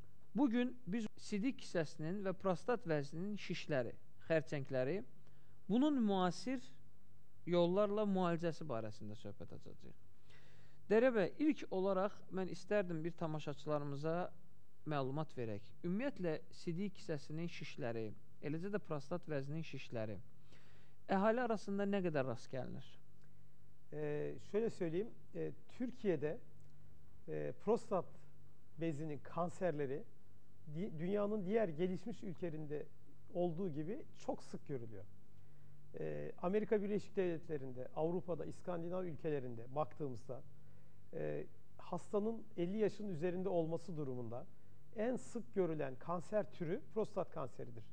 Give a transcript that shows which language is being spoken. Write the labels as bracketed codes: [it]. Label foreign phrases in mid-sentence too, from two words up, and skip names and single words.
[az] Bugün biz sidik kisəsinin və prostat vəzninin şişləri, xərçəngləri, bunun müasir yollarla müalicəsi barəsində söhbət açacağıq. Dərya bəy, ilk olaraq mən istərdim bir tamaşaçılarımıza məlumat verək. Ümumiyyətlə, sidik kisəsinin şişləri, eləcə də prostat vəzninin şişləri əhali arasında nə qədər rast gəlinir? [tr] Şöyle söyleyeyim, Türkiye'de prostat bezinin kanserleri dünyanın diğer gelişmiş ülkelerinde olduğu gibi çok sık görülüyor. Amerika Birleşik Devletleri'nde, Avrupa'da, İskandinav ülkelerinde baktığımızda hastanın 50 yaşın üzerinde olması durumunda en sık görülen kanser türü prostat kanseridir.